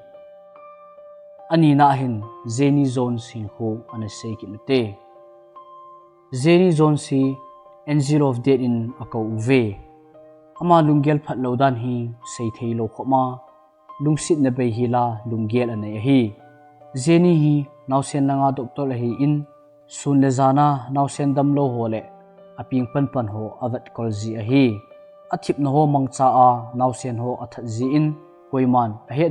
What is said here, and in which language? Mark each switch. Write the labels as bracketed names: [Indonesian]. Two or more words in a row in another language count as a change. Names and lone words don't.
[Paite Chin] ani na hin zeni zone sin ho ana sei kinute zeni zone si [English] angel of death [Paite Chin] in akau ve ama lunggel phat lodan hi sei thei lo khoma lungsit na be hila lunggel anei hi zeni hi nausen langa doctor hi in sun le zana nausen dam lo hole aping pan ho avat kol zi a hi athip na ho mangcha a nausen ho athat zi in koiman a he